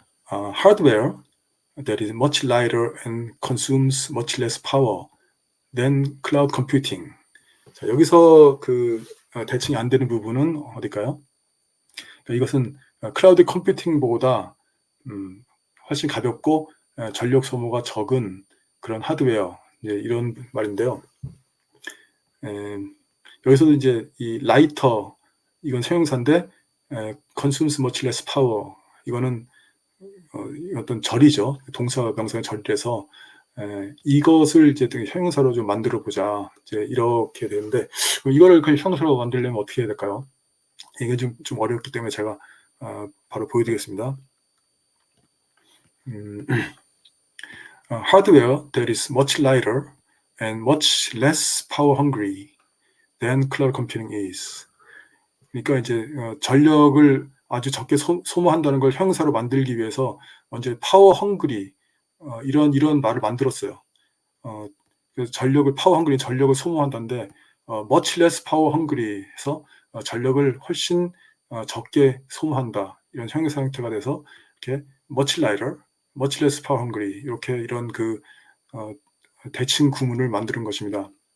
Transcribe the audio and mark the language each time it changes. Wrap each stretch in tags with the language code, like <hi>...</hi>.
<en>Hardware that is much lighter and consumes much less power than cloud computing.</en> <ko>자, 여기서 그 대칭이 안 되는 부분은 어딜까요? 이것은 클라우드 컴퓨팅보다 훨씬 가볍고 전력 소모가 적은 그런 하드웨어 이런 말인데요. 여기서도 이제 이 라이터 이건 형용사인데</ko> <en>consumes much less power</en> <ko>이거는 어떤 절이죠. 동사 명사의 절이라서 이것을 이제 형용사로 좀 만들어 보자 이제 이렇게 되는데 이거를 그냥 형용사로 만들려면 어떻게 해야 될까요? 이게 좀 어렵기 때문에 제가 바로 보여드리겠습니다.</ko> <en>Hardware that is much lighter and much less power hungry than cloud computing is.</en> <ko>그러니까 이제 전력을 아주 적게 소모한다는 걸 형용사로 만들기 위해서 먼저 power hungry 이런 말을 만들었어요. 그래서 파워 헝그리 전력을 소모한다는데</ko> <en>much less power hungry</en> <ko>에서 전력을 훨씬 적게 소모한다 이런 형용사 형태가 돼서 이렇게</ko> <en>much lighter, much less power hungry</en> <ko>이렇게 이런 그 대칭 구문을 만드는 것입니다.</ko>